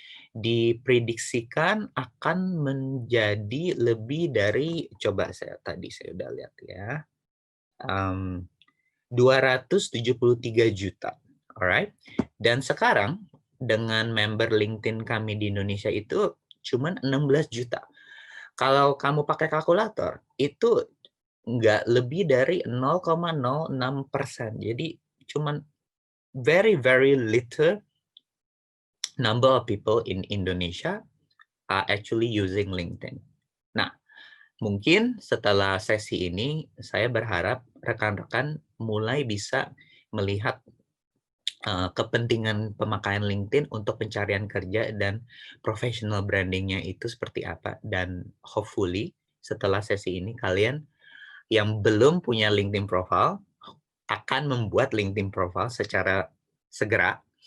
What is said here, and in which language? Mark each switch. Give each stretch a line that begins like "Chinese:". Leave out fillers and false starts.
Indonesian: diprediksikan akan menjadi lebih dari, coba saya udah lihat ya, 273 juta, alright. Dan sekarang dengan member LinkedIn kami di Indonesia itu cuman 16 juta. Kalau kamu pakai kalkulator, itu nggak lebih dari 0,06%. Jadi cuman
English: very, very little number of people in Indonesia are actually using LinkedIn.
Indonesian: Nah, mungkin setelah sesi ini, saya berharap rekan-rekan mulai bisa melihat kepentingan pemakaian LinkedIn untuk pencarian kerja dan professional branding-nya itu seperti apa. Dan hopefully setelah sesi ini kalian yang belum punya LinkedIn profile akan membuat LinkedIn profile secara segera.